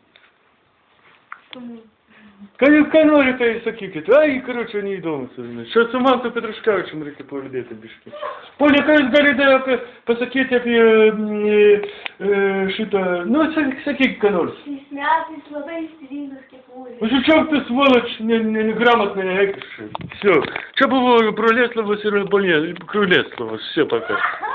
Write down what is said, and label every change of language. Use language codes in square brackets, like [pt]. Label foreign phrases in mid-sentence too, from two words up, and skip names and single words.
[lt] Ką norite, sakykit? Ai, karočią, neįdomu su žinai. Čia su Mantu Petruškevičium reikia pavadėti biškį. Pone, ką jūs galite pasakyti apie šitą... Nu, sakyk, ką nors. Šiais metais labai stilingas kepurė. Užučiauk tu svoloč, [ru] неграмотный, не экишь. Все. [lt] Čia buvo Proleslavas ir Kruleslavas. [ru] Все, пока.